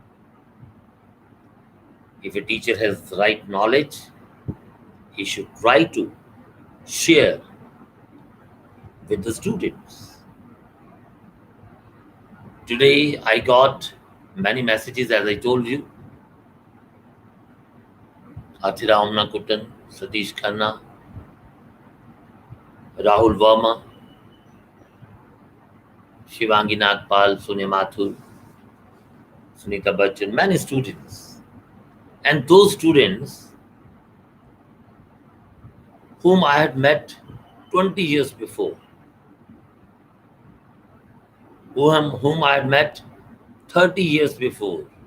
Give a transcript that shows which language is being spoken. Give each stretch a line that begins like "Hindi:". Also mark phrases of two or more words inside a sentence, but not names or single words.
English: If a teacher has the right knowledge, he should try to share with the students. Today I got many messages, as I told you. Athiram Nakutan, Satish Khanna, Rahul Verma, Shivangi Nagpal, Sonia Mathur, Sunita Bachchan, many students. And those students whom I had met 20 years before, whom I met 30 years before.